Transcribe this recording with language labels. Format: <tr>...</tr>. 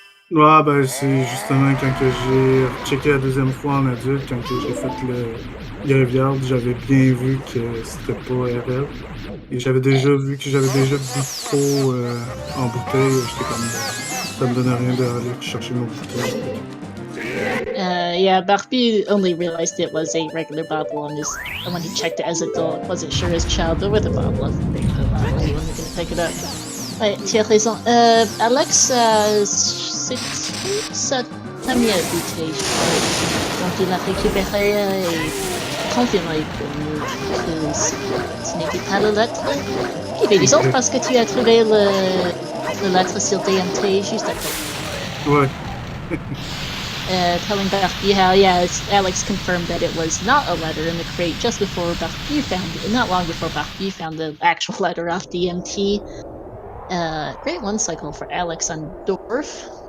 <fr>Ouais, ben c'est justement quand que j'ai checké la deuxième fois en adulte, quand que j'ai fait le graveyard, j'avais bien vu que c'était pas RL. Et j'avais déjà vu que j'avais déjà bu de peau en bouteille. J'étais comme, ça me donnait rien d'aller chercher mon bouteille.</fr> <en>Yeah, Barbie only realized it was a regular bottle and when he checked it as a adult, wasn't sure his child, but with a bottle of regular bottle, he wasn't gonna pick it up.</en> <fr>Ouais, tu as raison. Alex, c'est sa première bouteille, je crois. Donc il l'a récupérée et confirmé pour nous que ce n'était pas la lettre. Qui est bizarre parce que tu as trouvé la lettre sur DMT juste après. Ouais.</fr> <en>Telling Barbie how, Alex confirmed that it was not a letter in the crate just before Barbie found it, not long before Barbie found the actual letter off DMT. Great one cycle for Alex on Dwarf.</en>